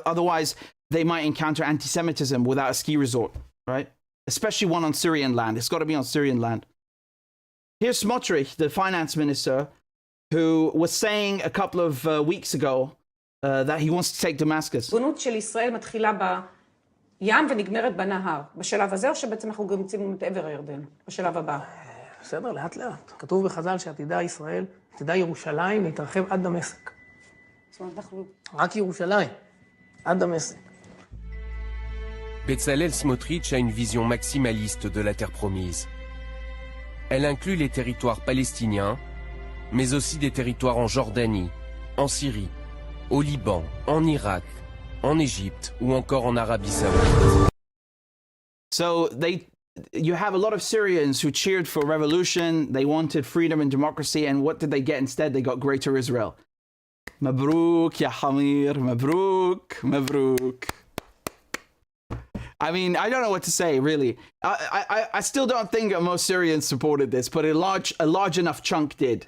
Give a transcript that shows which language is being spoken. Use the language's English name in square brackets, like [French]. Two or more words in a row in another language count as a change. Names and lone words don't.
[English] Otherwise, they might encounter anti-Semitism without a ski resort, right? Especially one on Syrian land. It's got to be on Syrian land. Here's Smotrich, the finance minister, who was saying a couple of weeks ago that he wants to take Damascus. [Hebrew] ים ונגמרת בנהר. בשלב הזה או שבעצם אנחנו גם יוצאים את עבר הירדן? בשלב הבא. בסדר, לאט לאט. כתוב בחז"ל שעתידה ישראל, עתידה ירושלים להתרחב עד דמשק. זאת אומרת, אנחנו... רק ירושלים, עד דמשק. [French] Bezalel Smotrich a une vision maximaliste de la terre promise. Elle inclut les territoires palestiniens, mais aussi des territoires en Jordanie, en Syrie, au Liban, en Irak, en Égypte ou encore en Arabie Saoudite. [English] So you have a lot of Syrians who cheered for revolution. They wanted freedom and democracy, and what did they get instead? They got Greater Israel. [Arabic] مبروك يا حمير مبروك مبروك. [English] I mean, I don't know what to say, really. I still don't think most Syrians supported this, but a large enough chunk did.